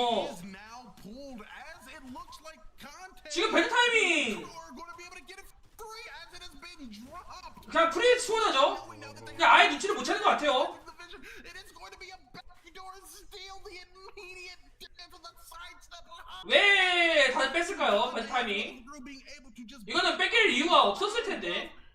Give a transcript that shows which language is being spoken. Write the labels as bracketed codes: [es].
[en] Is now pulled as it looks like contact. [ko] 지금 배드 타이밍. [en] Are going to be able to get it free as it has been dropped. [ko] 그냥 프리 소다죠. 그냥 아예 눈치를 못 채는 것 같아요. [en] It is going to be a backdoor steal. The immediate death of the sidestep. [ko] 왜 다들 뺐을까요? 배드 타이밍. 이거는 뺏길 이유가 없었을 텐데.